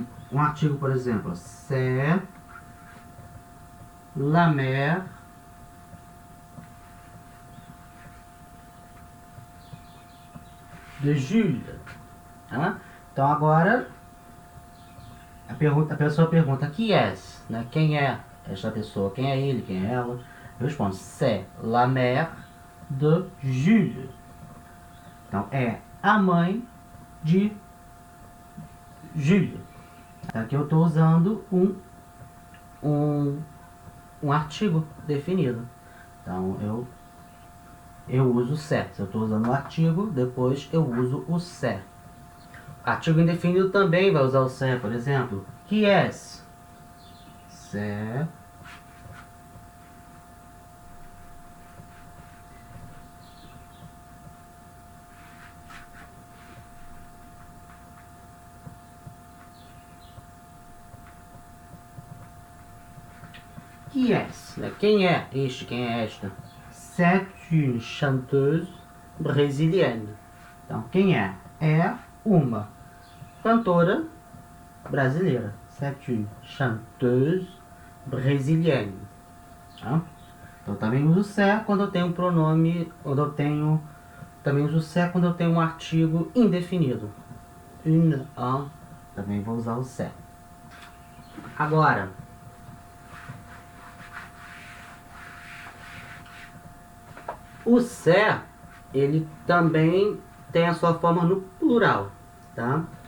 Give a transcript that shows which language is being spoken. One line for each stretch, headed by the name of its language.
Portuguese: Um artigo, por exemplo,
French: c'est la mère de Jules.
Portuguese: Tá? Então agora a pessoa pergunta
French: qui est,
Portuguese: né? Quem é esta pessoa? Quem é ele? Quem é ela? Eu respondo
French: c'est la mère de Jules.
Portuguese: Então é a mãe de Jules. Aqui eu estou usando um artigo definido. Então eu uso c'est. Se eu estou usando o artigo, depois eu uso o c'est. Artigo indefinido também vai usar o c'est, por exemplo.
French: Qui est? C'est qui est?
Portuguese: Né? Quem é este? Quem é esta?
French: C'est une chanteuse brésilienne.
Portuguese: Então, quem é? É uma cantora brasileira.
French: C'est une chanteuse brésilienne.
Portuguese: Tá? Então, também uso c'est quando eu tenho um pronome, também uso c'est quando eu tenho um artigo indefinido. Une, un, também vou usar o c'est. Agora, o c'est, ele também tem a sua forma no plural, tá?